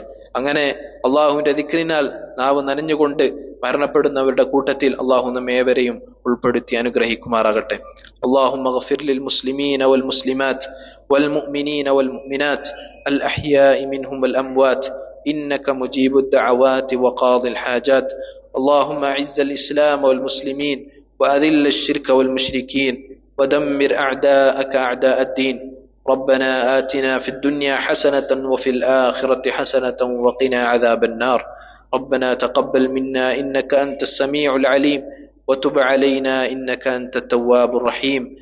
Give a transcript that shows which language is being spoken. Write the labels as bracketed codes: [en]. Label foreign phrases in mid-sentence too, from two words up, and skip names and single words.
[ml] അങ്ങനെ അള്ളാഹുവിന്റെ ദിക്റിനാൽ നാവ് നനഞ്ഞുകൊണ്ട് മരണപ്പെടുന്നവരുടെ കൂട്ടത്തിൽ അള്ളാഹു നമ്മെ ഏവരെയും ഉൾപ്പെടുത്തി അനുഗ്രഹിക്കുമാറാകട്ടെ. [ar] اللهم اغفر للمسلمين والمسلمات والمؤمنين والمؤمنات الأحياء منهم والأموات إنك مجيب الدعوات وقاضي الحاجات. اللهم أعز الإسلام والمسلمين وأذل الشرك والمشركين ودمر أعداءك أعداء الدين. ربنا آتنا في الدنيا حسنة وفي الآخرة حسنة وقنا عذاب النار. ربنا تقبل منا إنك أنت السميع العليم وتب علينا إنك أنت التواب الرحيم.